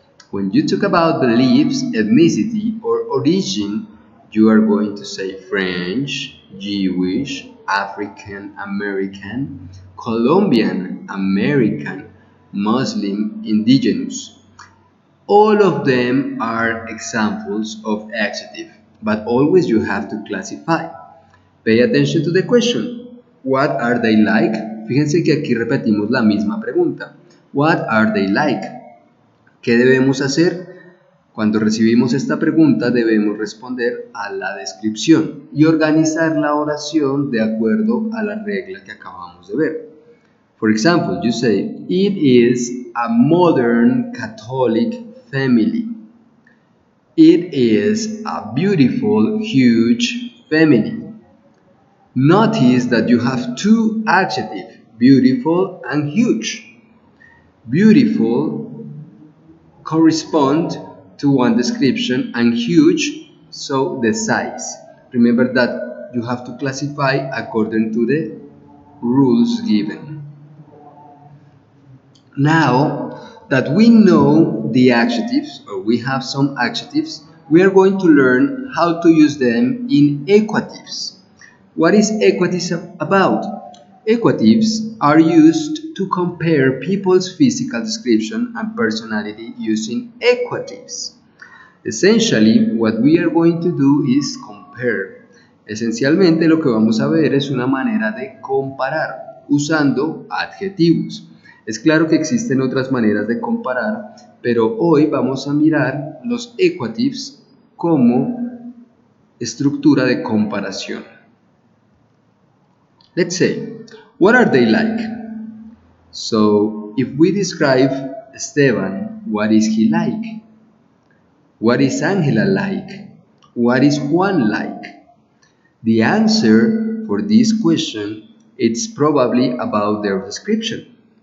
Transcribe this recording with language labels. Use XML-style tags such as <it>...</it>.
<en>When you talk about beliefs, ethnicity, or origin, you are going to say French, Jewish, African American, Colombian American, Muslim, indigenous. All of them are examples of adjective, but always you have to classify. Pay attention to the question. What are they like?</en> <es>Fíjense que aquí repetimos la misma pregunta.</es> <en>What are they like?</en> <es>¿Qué debemos hacer? Cuando recibimos esta pregunta debemos responder a la descripción y organizar la oración de acuerdo a la regla que acabamos de ver.</es> <en>For example, you say, it is a modern Catholic family. It is a beautiful, huge family. Notice that you have two adjectives, beautiful and huge. Beautiful correspond to one description and huge, so the size. Remember that you have to classify according to the rules given. Now that we know the adjectives, or we have some adjectives, we are going to learn how to use them in equatives. What is equatives about? Equatives are used to compare people's physical description and personality using equatives. Essentially, what we are going to do is compare.</en> <es>Esencialmente lo que vamos a ver es una manera de comparar usando adjetivos. Es claro que existen otras maneras de comparar, pero hoy vamos a mirar los equatives como estructura de comparación.</es> <en>Let's say, what are they like? So, if we describe Esteban, what is he like? What is Angela like? What is Juan like? The answer for this question is probably about their description.</en>